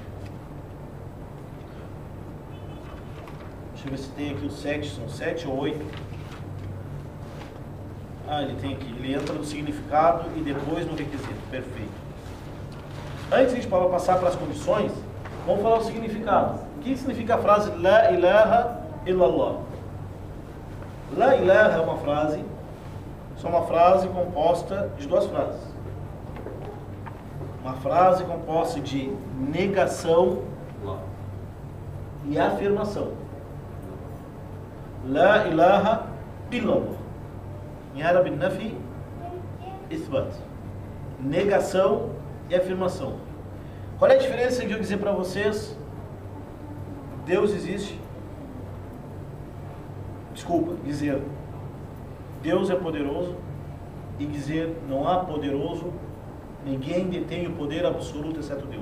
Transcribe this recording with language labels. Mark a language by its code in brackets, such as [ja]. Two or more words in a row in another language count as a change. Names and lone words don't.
[pt] Deixa eu ver se tem aqui os 7, são 7 ou 8. Ele tem aqui, ele entra no significado e depois no requisito, perfeito. Antes de a gente passar para as condições, vamos falar o significado. O que significa a frase [ar] لا إله إلا الله? لا إله [pt] é uma frase, só uma frase composta de duas frases. Uma frase composta de negação e afirmação. [ar] لا إله إلا الله. [pt] Em árabe, [ar] نفي، إثبات. [pt] Negação e afirmação. Qual é a diferença de eu dizer para vocês Deus existe? Desculpa, dizer Deus é poderoso e dizer não há poderoso, ninguém detém o poder absoluto exceto Deus.